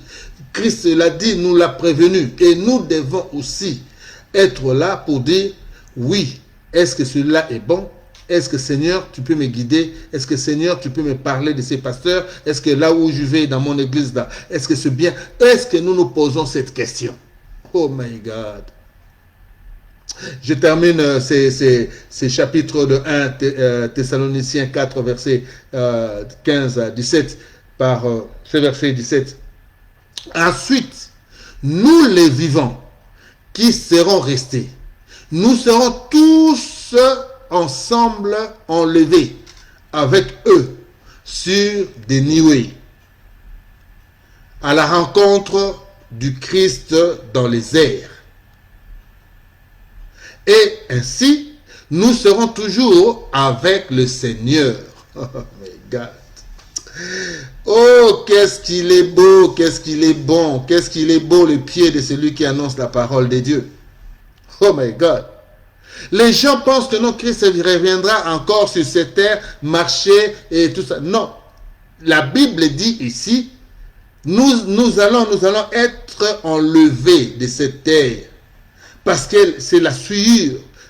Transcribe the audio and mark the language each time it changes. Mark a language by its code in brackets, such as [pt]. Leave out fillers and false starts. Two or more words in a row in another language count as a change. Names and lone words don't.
[fr] Christ l'a dit, nous l'a prévenu. Et nous devons aussi être là pour dire, oui, est-ce que celui-là est bon? Est-ce que Seigneur, tu peux me guider? Est-ce que Seigneur, tu peux me parler de ces pasteurs? Est-ce que là où je vais dans mon église, là, est-ce que c'est bien? Est-ce que nous nous posons cette question? [en] Oh my God. [fr] Je termine ces chapitres de 1 Thessaloniciens 4, versets 15 à 17, par ce verset 17. Ensuite, nous les vivants, qui seront restés, nous serons tous ensemble enlevés avec eux sur des nuées à la rencontre du Christ dans les airs. Et ainsi, nous serons toujours avec le Seigneur. [en] Oh my God. [fr] Oh, qu'est-ce qu'il est beau, qu'est-ce qu'il est bon, qu'est-ce qu'il est beau le pied de celui qui annonce la parole de Dieu. [en] Oh my God. [fr] Les gens pensent que non, Christ reviendra encore sur cette terre, marcher et tout ça. Non. La Bible dit ici, nous allons être enlevés de cette terre. Parce que c'est la souillure.